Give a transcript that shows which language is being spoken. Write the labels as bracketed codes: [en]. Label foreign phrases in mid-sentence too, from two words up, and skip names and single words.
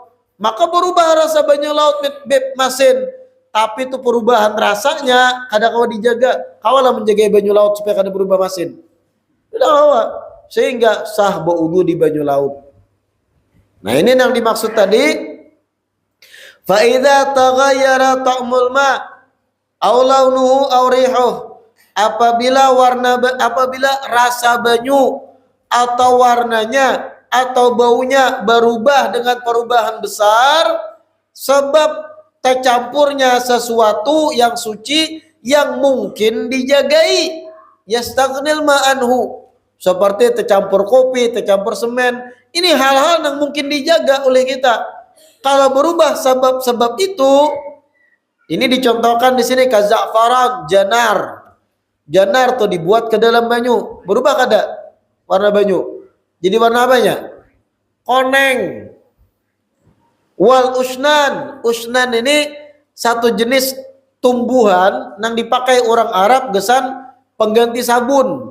[bjn] Maka berubah rasa banyu laut beb masin. Tapi itu perubahan rasanya kadang kau dijaga. Kawalah menjaga banyu laut supaya kada berubah masin. Tidak kawa. Sehingga sah berwudu di banyu laut. Nah ini yang dimaksud tadi. [ar] فإذا تغير طعم الماء أو لونه أو ريحه. [bjn] Apabila rasa banyu atau warnanya atau baunya berubah dengan perubahan besar sebab tercampurnya sesuatu yang suci yang mungkin dijagai, [ar] يستغني الماء عنه, [bjn] seperti tercampur kopi, tercampur semen. Ini hal-hal yang mungkin dijaga oleh kita. Kalau berubah sebab-sebab itu, ini dicontohkan di sini kaza'faran, janar. Janar tuh dibuat ke dalam banyu, berubah kada warna banyu? Jadi warna apanya? Koneng. Wal usnan, usnan ini satu jenis tumbuhan yang dipakai orang Arab gesan pengganti sabun.